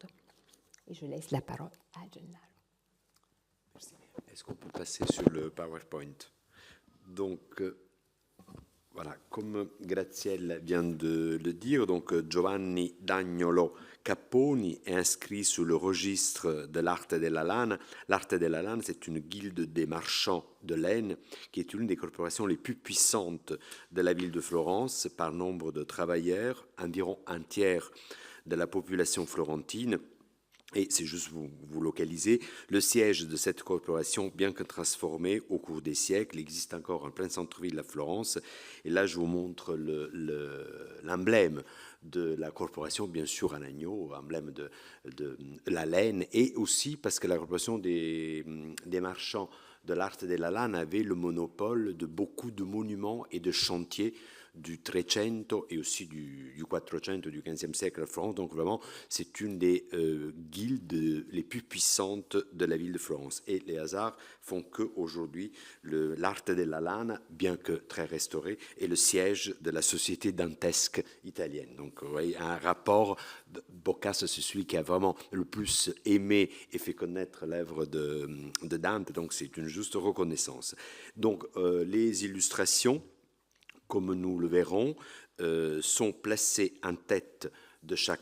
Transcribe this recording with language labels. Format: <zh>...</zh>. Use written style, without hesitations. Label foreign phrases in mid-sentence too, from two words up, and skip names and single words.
<fr>Et je laisse la parole à Gennaro. Merci. Est-ce qu'on peut passer sur le PowerPoint? Donc, voilà, comme Graziella vient de le dire, donc Giovanni d'Agnolo Capponi est inscrit sous le registre de l'Arte della Lana. L'Arte della Lana, c'est une guilde des marchands de laine qui est une des corporations les plus puissantes de la ville de Florence par nombre de travailleurs, environ un tiers de la population florentine. Et c'est juste vous localiser, le siège de cette corporation, bien que transformé au cours des siècles, existe encore en plein centre-ville de la Florence. Et là, je vous montre l'emblème de la corporation, bien sûr un agneau, emblème de la laine, et aussi parce que la corporation des marchands de l'Arte della Lana avait le monopole de beaucoup de monuments et de chantiers du Trecento et aussi du Quattrocento du XVe siècle à Florence. Donc vraiment, c'est une des guildes les plus puissantes de la ville de Florence. Et les hasards font qu'aujourd'hui, l'Arte della Lana, bien que très restauré, est le siège de la société dantesque italienne. Donc vous voyez, un rapport, Boccace, c'est celui qui a vraiment le plus aimé et fait connaître l'œuvre de Dante, donc c'est une juste reconnaissance. Donc les illustrations, comme nous le verrons, sont placées en tête de chaque...</fr>